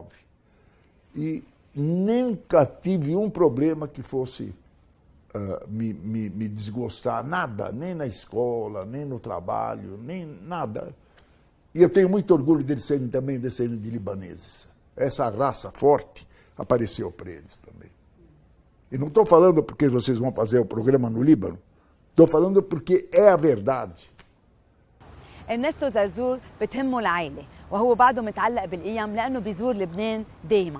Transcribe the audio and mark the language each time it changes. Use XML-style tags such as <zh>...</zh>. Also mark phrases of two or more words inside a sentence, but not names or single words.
<pt>E nunca tive um problema que fosse me desgostar, nada, nem na escola, nem no trabalho, nem nada. E eu tenho muito orgulho deles serem também descendentes de libaneses. Essa raça forte apareceu para eles também. E não estou falando porque vocês vão fazer o programa no Líbano, estou falando porque é a verdade.</pt> <ar>إرنستو زرزور بتهمه العائلة وهو بعده متعلق بالقيم لأنه بيزور لبنان دايما.</ar>